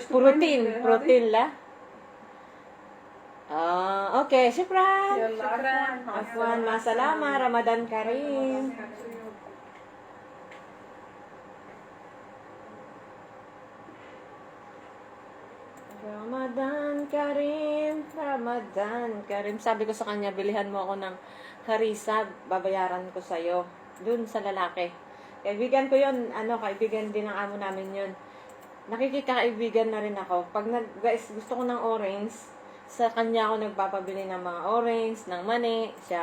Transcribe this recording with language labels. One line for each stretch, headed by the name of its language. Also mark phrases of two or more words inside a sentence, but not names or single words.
Arabic: بروتين لا أوكي شكرا يلا عفوا مع السلامة رمضان كريم رمضان كريم.
Filipino: Sabi ko sa kanya, bilihan mo ako ng harisa, babayaran ko sa'yo. Dun sa lalaki. Kaibigan ko yun, kaibigan din ng amo namin yun. Nakikikaibigan na rin ako. Pag guys, gusto ko ng orange, sa kanya ako nagpapabili ng mga orange, ng mani, siya.